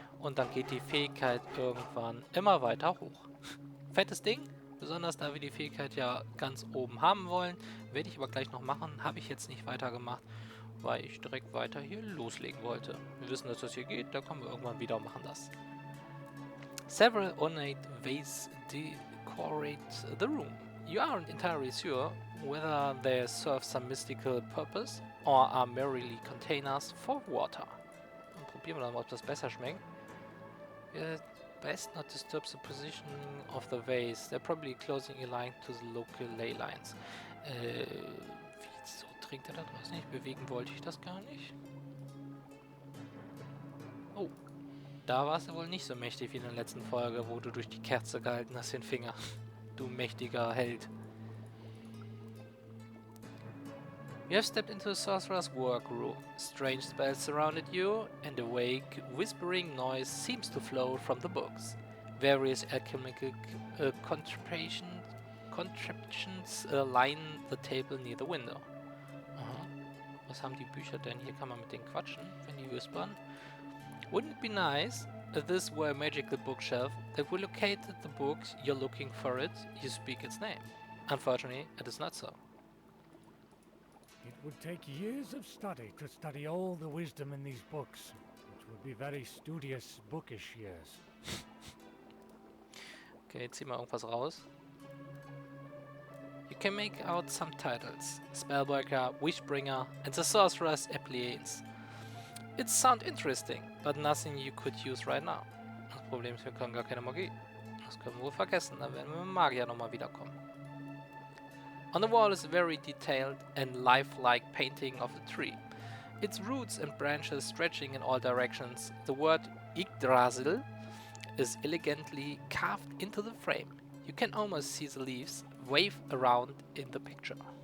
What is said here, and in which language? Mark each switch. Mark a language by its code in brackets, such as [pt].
[de] Und dann geht die Fähigkeit irgendwann immer weiter hoch. Fettes Ding, besonders da wir die Fähigkeit ja ganz oben haben wollen. Werde ich aber gleich noch machen, habe ich jetzt nicht weitergemacht, weil ich direkt weiter hier loslegen wollte. Wir wissen, dass das hier geht, da kommen wir irgendwann wieder und machen das. [en] Several ornate vases decorate the room. You aren't entirely sure whether they serve some mystical purpose or are merely containers for water. [de] Dann probieren wir dann mal, ob das besser schmeckt. [en] Best not disturb the positioning of the vase. They're probably closely aligned to the local ley lines. [de] Wieso trinkt er da draußen nicht? Bewegen wollte ich das gar nicht. Oh, da war es ja wohl nicht so mächtig wie in der letzten Folge, wo du durch die Kerze gehalten hast den Finger. Du mächtiger Held. [en] You have stepped into the sorcerer's workroom. Strange spells surrounded you, and a vague, whispering noise seems to flow from the books. Various alchemical contraptions line the table near the window. Aha. [de] Was haben die Bücher denn? Hier kann man mit denen quatschen, wenn die whispern. [en] Wouldn't it be nice if this were a magical bookshelf that will locate the book you're looking for it, you speak its name? Unfortunately, it is not so. It would take years of study to study all the wisdom in these books, which would be very studious, bookish years. [de] Okay, zieh mal irgendwas raus. [en] You can make out some titles. Spellbreaker, Wishbringer, and the Sorcerer's Appliance. It sounds interesting, but nothing you could use right now. [de] Das Problem ist, wir können gar keine Magie. Das können wir wohl vergessen, dann werden wir mit dem Magier nochmal wiederkommen. [en] On the wall is a very detailed and lifelike painting of a tree. Its roots and branches stretching in all directions. The word Yggdrasil is elegantly carved into the frame. You can almost see the leaves wave around in the picture.